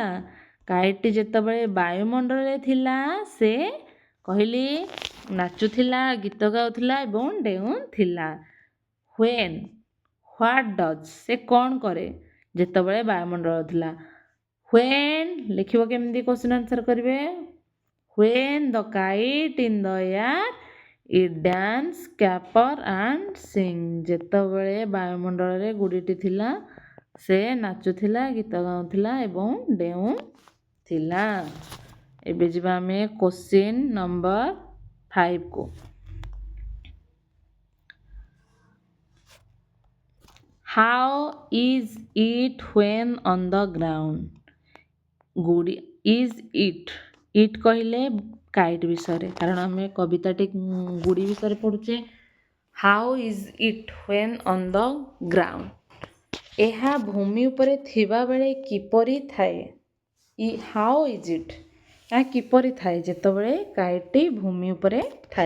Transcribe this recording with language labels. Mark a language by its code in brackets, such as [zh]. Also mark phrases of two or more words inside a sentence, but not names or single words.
[or] କାଇଟ୍ଟି ଯେତେବେଳେ ବାୟୁମଣ୍ଡଳରେ ଥିଲା ସେ କହିଲି ନାଚୁଥିଲା, ଗୀତ ଗାଉଥିଲା ଏବଂ ଡେଉଁଥିଲା। [en] When, what does, [or] ସେ କ'ଣ କରେ ଯେତେବେଳେ ବାୟୁମଣ୍ଡଳ ଥିଲା? ହ୍ୱେନ୍ ଲେଖିବ କେମିତି [en] question answer [or] କରିବେ? [en] When the kite in the air, it dance, caper and sing. [or] ଯେତେବେଳେ ବାୟୁମଣ୍ଡଳରେ ଗୁଡ଼ିଟି ଥିଲା ସେ ନାଚୁଥିଲା, ଗୀତ ଗାଉଥିଲା ଏବଂ ଡେଉଁଥିଲା। ଏବେ ଯିବା ଆମେ କ୍ୱେଶ୍ଚିନ୍ ନମ୍ବର 5 କୁ। [en] How is it when on the ground? [or] ଗୁଡ଼ି [en] is it [or] କହିଲେ କାଇଟ୍ ବିଷୟରେ, କାରଣ ଆମେ କବିତାଟି ଗୁଡ଼ି ବିଷୟରେ ପଢ଼ୁଛେ। [en] How is it when on the ground? [or] ଏହା ଭୂମି ଉପରେ ଥିବାବେଳେ କିପରି ଥାଏ? [en] How is it, [or] ଏହା କିପରି ଥାଏ ଯେତେବେଳେ କାଇଟ୍ଟି ଭୂମି ଉପରେ ଥାଏ?